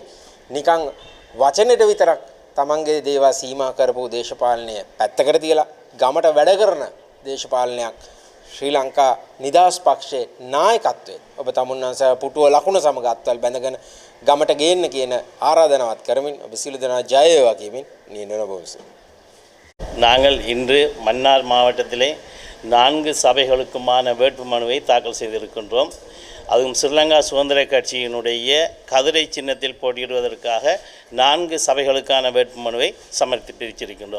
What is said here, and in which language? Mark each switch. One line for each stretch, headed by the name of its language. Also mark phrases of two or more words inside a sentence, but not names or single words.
Sinhala: නිකන් වචනෙට විතරක් තමන්ගේ දේවල් සීමා කරපු දේශපාලනය පැත්තකට තියලා ගමට වැඩ කරන දේශපාලනයක් ශ්‍රී ලංකා නිදහස් පක්ෂයේ නායකත්වයේ ඔබ තමුන්වන්ස පුටුව ලකුණ සමග අත්වල බැඳගෙන ගමට ගේන්න කියන ආරාධනාවත් කරමින් ඔබ සියලු දෙනා ජය වේවා කියමින් නියනන බොහොම.
Tamil: நாங்கள் இன்று மன்னார் மாவட்டத்திலே 4 சபைகளுக்குமான வேட்புமனுவை தாக்கல் செய்திருக்கின்றோம். அதுவும் ஸ்ரீலங்கா சுதந்திர கட்சியினுடைய கதிரை சின்னத்தில் போட்டியிடுவதற்காக 4 சபைகளுக்கான வேட்புமனுவை சமர்ப்பித்திருக்கின்றோம்.